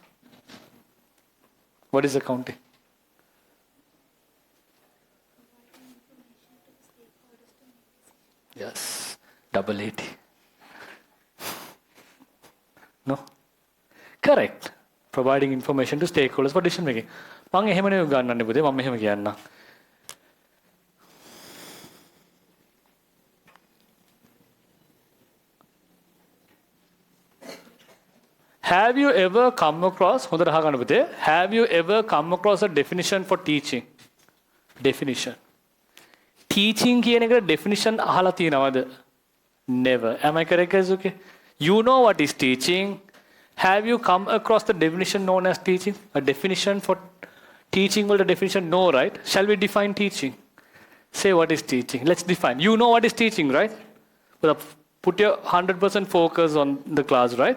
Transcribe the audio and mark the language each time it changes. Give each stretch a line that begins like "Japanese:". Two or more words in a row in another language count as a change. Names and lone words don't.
English: What is accounting? Yes. Double 80. No? Correct. Providing information to stakeholders for decision making.
Sinhala: මම එහෙම නෙවෙයි ගන්නන්නේ පුතේ මම මෙහෙම කියන්නම්.
English: Have you ever come across
Sinhala: හොඳට අහගන්න පුතේ,
English: have you ever come across a definition for teaching? Definition. Teaching
Sinhala: කියන එක definition අහලා තියෙනවද?
English: Never. Am I correct guys? Okay. You know what is teaching? Have you come across the definition known as teaching? A definition for teaching, well, the definition, no, right? Shall we define teaching? Say what is teaching. Let's define. You know what is teaching, right? Put your 100% focus on the class, right?